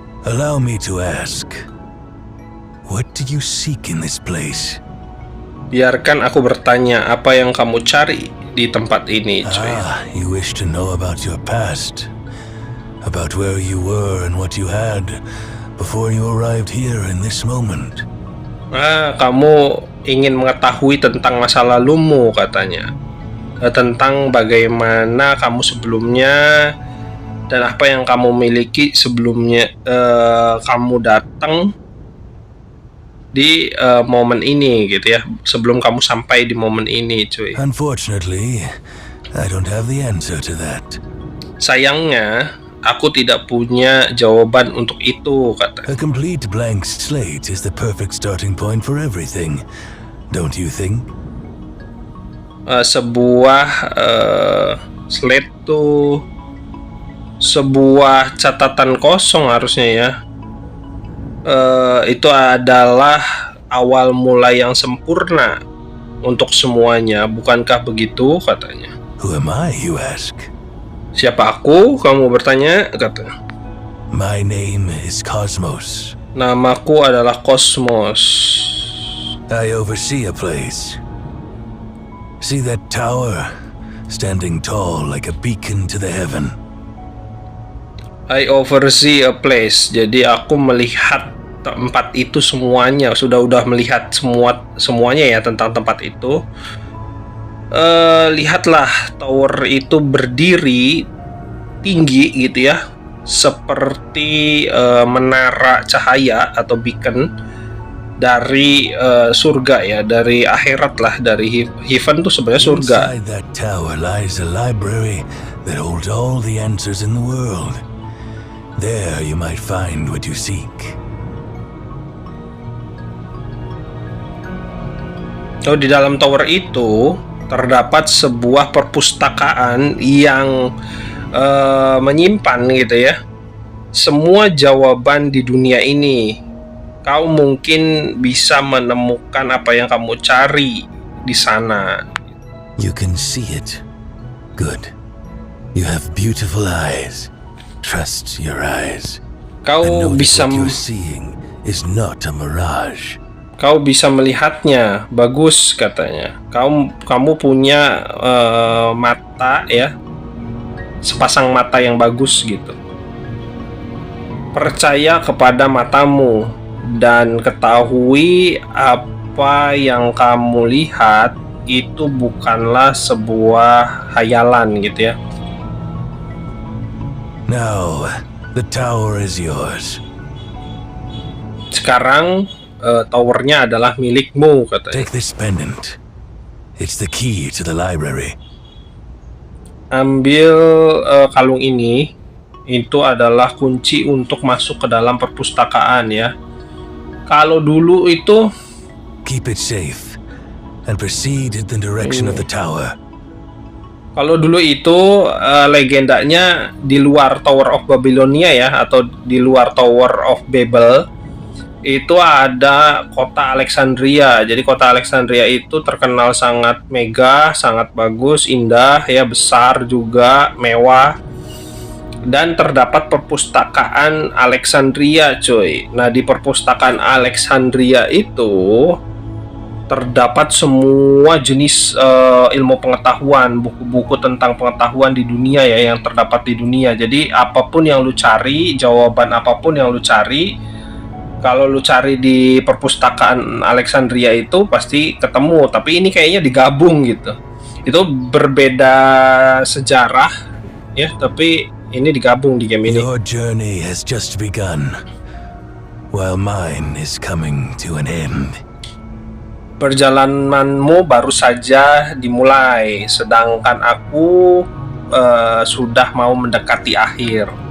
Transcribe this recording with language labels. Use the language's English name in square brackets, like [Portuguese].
[English] Allow me to ask, what do you seek in this place? [Indonesian] Biarkan aku bertanya, apa yang kamu cari di tempat ini, cuy? [English] You wish to know about your past, about where you were and what you had before you arrived here in this moment. [Indonesian] Kamu ingin mengetahui tentang masa lalumu, katanya. Tentang bagaimana kamu sebelumnya dan apa yang kamu miliki sebelumnya kamu datang di momen ini gitu ya, sebelum kamu sampai di momen ini, cuy. [English] Unfortunately, I don't have the answer to that. [Indonesian] Sayangnya, aku tidak punya jawaban untuk itu, kata. [English] A complete blank slate is the perfect starting point for everything, don't you think? [Indonesian] Sebuah slate tuh sebuah catatan kosong harusnya ya. Itu adalah awal mula yang sempurna untuk semuanya, bukankah begitu, katanya. [English] Who am I, you ask? [Indonesian] Siapa aku? Kamu bertanya, kata. [English] My name is Cosmos. [Indonesian] Namaku adalah Cosmos. [English] I oversee a place. See that tower, standing tall like a beacon to the heaven? I oversee a place. [Indonesian] Jadi aku melihat tempat itu semuanya. Udah melihat semuanya ya tentang tempat itu. Lihatlah, tower itu berdiri tinggi gitu ya, seperti menara cahaya atau beacon dari surga ya, dari akhirat lah, dari heaven tuh sebenarnya surga. [English] Inside that tower lies a library that holds all the answers in the world. There you might find what you seek. [Indonesian] Di dalam tower itu terdapat sebuah perpustakaan yang menyimpan gitu ya semua jawaban di dunia ini. Kau mungkin bisa menemukan apa yang kamu cari di sana. [English] You can see it. Good. You have beautiful eyes. Trust your eyes. [Indonesian] Kau bisa [English] what you're seeing is not a mirage. [Indonesian] Kau bisa melihatnya, bagus, katanya. Kamu punya mata ya, sepasang mata yang bagus gitu. Percaya kepada matamu dan ketahui apa yang kamu lihat itu bukanlah sebuah hayalan gitu ya. [English] Now, the tower is yours. [Indonesian] Sekarang towernya adalah milikmu, katanya. [English] Take this pendant. It's the key to the library. [Indonesian] Ambil kalung ini, itu adalah kunci untuk masuk ke dalam perpustakaan ya. Kalau dulu itu [English] keep it safe and proceed in the direction of the tower. [Indonesian] Kalau dulu itu legendanya di luar Tower of Babylonia ya, atau di luar Tower of Babel, itu ada kota Alexandria. Jadi kota Alexandria itu terkenal sangat megah, sangat bagus, indah ya, besar juga, mewah. Dan terdapat perpustakaan Alexandria, coy. Nah, di perpustakaan Alexandria itu terdapat semua jenis ilmu pengetahuan, buku-buku tentang pengetahuan di dunia ya, yang terdapat di dunia. Jadi apapun yang lu cari, jawaban apapun yang lu cari, kalau lu cari di perpustakaan Alexandria itu pasti ketemu. Tapi ini kayaknya digabung gitu. Itu berbeda sejarah ya, tapi ini digabung di game ini. [English] Your journey has just begun, while mine is coming to an end. [Indonesian] Perjalananmu baru saja dimulai, sedangkan aku sudah mau mendekati akhir.